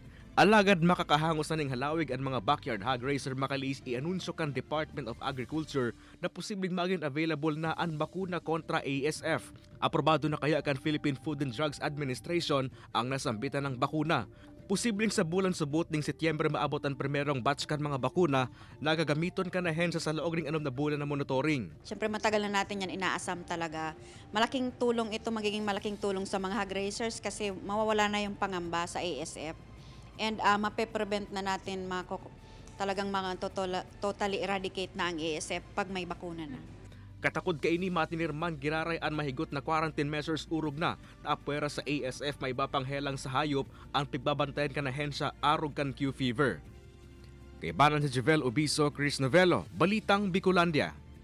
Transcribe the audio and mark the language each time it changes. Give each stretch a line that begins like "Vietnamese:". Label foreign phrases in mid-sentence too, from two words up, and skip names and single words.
Bikol: Alagad makakahangos na ning halawig ang mga
English: backyard hog racer
Bikol: makalis i-anunsyo kan Department of Agriculture na posibleng maging available na ang bakuna kontra ASF. Aprobado na kaya kan Philippine Food and Drugs Administration ang nasambitan ng bakuna. Posibleng sa bulan subot ning Setyembre maabot ang primerong batch kan mga bakuna na gagamiton kan na hensya sa laog ning 6 na bulan na monitoring.
Filipino: Siyempre matagal na natin yan inaasam talaga. Malaking tulong ito, magiging malaking tulong sa mga
English: hog racers
Filipino: kasi mawawala na yung pangamba sa ASF. And mape-prevent na natin talagang mga
English: totally eradicate
Filipino: na ang ASF pag may bakuna na.
Bikol: Katakod kay ni matinirman giraray ang mahigot na
English: quarantine measures
Bikol: urog na apwera sa ASF may bapang helang sa hayop ang pigbabantayan kan na hensya arog kan Q fever. Kay banan si Javel Obiso, Chris Novello, Balitang Bicolandia.